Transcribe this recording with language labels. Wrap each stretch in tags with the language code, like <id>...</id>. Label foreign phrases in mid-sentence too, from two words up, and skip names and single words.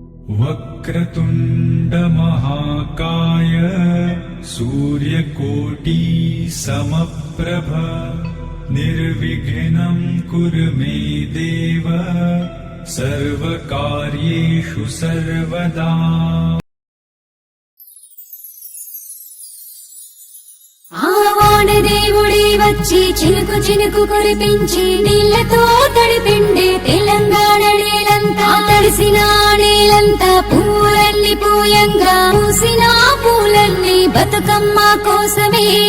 <sa>वक्रतुण्ड महाकाय सूर्यकोटि समप्रभ निर्विघ्नं कुरु मे देव सर्वकार्येषु सर्वदा।</sa> <te>దేవుడే వచ్చి చినుకు చినుకు కురిపించి నీళ్లతో తడిపిండే తెలంగాణ నేలంతా తడిసిన నేలంతా పూలన్నీ పూయంగా పూసిన పూలన్నీ బతుకమ్మ కోసమే</te>